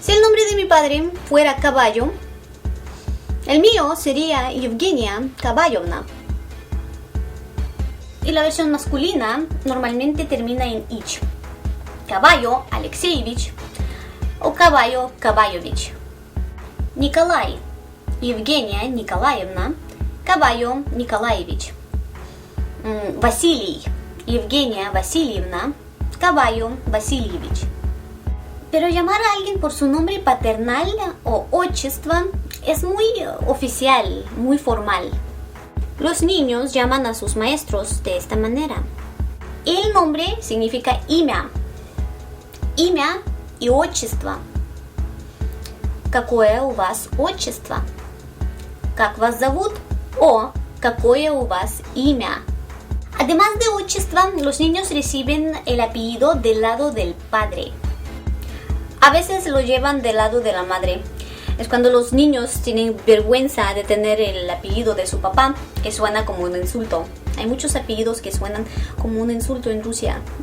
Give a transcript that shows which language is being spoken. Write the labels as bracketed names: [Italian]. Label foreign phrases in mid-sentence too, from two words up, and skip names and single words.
[Spanish] Si el nombre de mi padre fuera Caballo, el mío sería Evgenia Caballovna. Y la versión masculina normalmente termina en ich. Caballo Alexeyevich o Caballo Caballovich. Nikolai Evgenia Nikolaevna, Caballo Nikolaevich. Vasily Evgenia Vasilievna, Caballo Vasilievich. Pero llamar a alguien por su nombre paternal o отчество es muy oficial, muy formal. Los niños llaman a sus maestros de esta manera. El nombre significa [Russian] имя. Имя и отчество. Какое у вас отчество? Как вас зовут? O какое у вас имя? [Spanish] Además de отчество, los niños reciben el apellido del lado del padre. A veces lo llevan del lado de la madre. Es cuando los niños tienen vergüenza de tener el apellido de su papá, que suena como un insulto. Hay muchos apellidos que suenan como un insulto en Rusia.